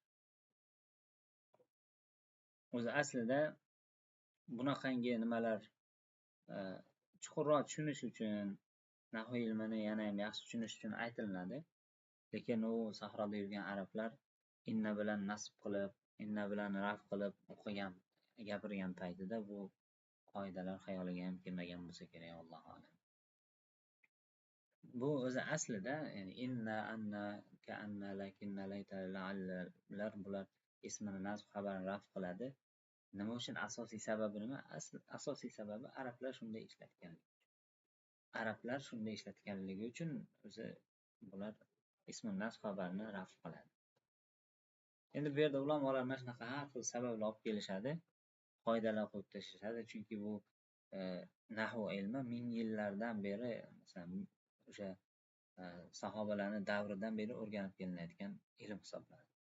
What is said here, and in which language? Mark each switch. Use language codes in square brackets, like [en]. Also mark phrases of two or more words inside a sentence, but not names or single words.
[uz] O'zi aslida bunaqangi nimalar chuqurroq tushunish uchun, nahv ilmini yana ham yaxshi tushunish uchun aytilinadi. Lekin u sahroda yurgan arablar inna bilan nasb qilib, inna bilan raf qilib o'qigan, gapirgan paytida bu qoidalar xayoliga ham kelmagan bo'lsa kerak, [ar] الله أعلم. [uz] Bu o'zi aslida, ya'ni [ar] إنّ، أنّ، كأنّ، لكنّ، ليت, [uz] la'allar bular ismini nasb, xabarini raf qiladi. Nima uchun? Asosiy sababi nima? Asosiy sababi arablar shunday ishlatganligi. Arablar shunday ishlatganligi uchun o'zi bular ismini nasb, xabarini raf qiladi. Endi bu yerda ulamolar mana shunaqa har xil sabablar olib kelishadi, qoidalar qo'yib tashlashadi, chunki bu nahv ilmi ming yillardan beri, masalan, o'sha sahobalarning davridan beri o'rganib kelinayotgan ilm hisoblanadi.